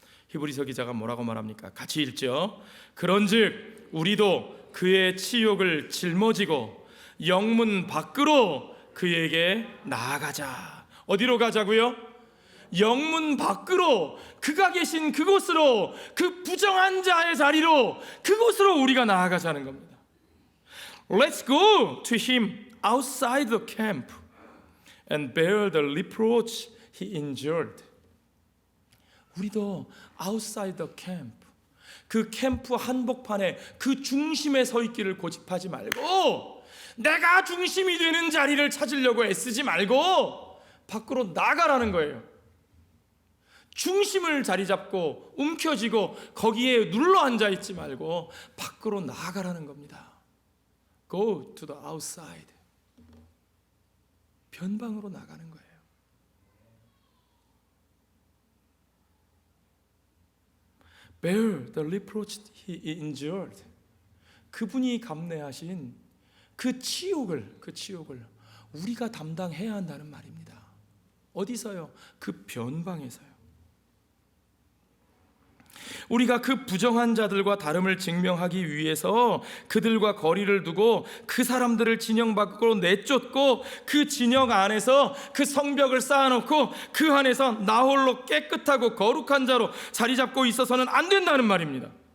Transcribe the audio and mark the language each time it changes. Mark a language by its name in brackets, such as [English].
[Korean] 히브리서 기자가 뭐라고 말합니까? 같이 읽죠. 그런즉 우리도 그의 치욕을 짊어지고 영문 밖으로 그에게 나아가자. 어디로 가자고요? 영문 밖으로, 그가 계신 그곳으로, 그 부정한 자의 자리로, 그곳으로 우리가 나아가자는 겁니다. [English] Let's go to him outside the camp and bear the reproach he endured. [Korean] 우리도 [English] outside the camp, [Korean] 그 캠프 한복판에 그 중심에 서 있기를 고집하지 말고, 내가 중심이 되는 자리를 찾으려고 애쓰지 말고 밖으로 나가라는 거예요. 중심을 자리 잡고 움켜쥐고 거기에 눌러 앉아 있지 말고 밖으로 나가라는 겁니다. [English] Go to the outside. [Korean] 변방으로 나가는 거예요. [English] Bear the reproach he endured. [Korean] 그분이 감내하신 그 치욕을 우리가 담당해야 한다는 말입니다. 어디서요? 그 변방에서요. 우리가 그 부정한 자들과 다름을 증명하기 위해서 그들과 거리를 두고 그 사람들을 진영 밖으로 내쫓고 그 진영 안에서 그 성벽을 쌓아놓고 그 안에서 나 홀로 깨끗하고 거룩한 자로 자리 잡고 있어서는 안 된다는 말입니다.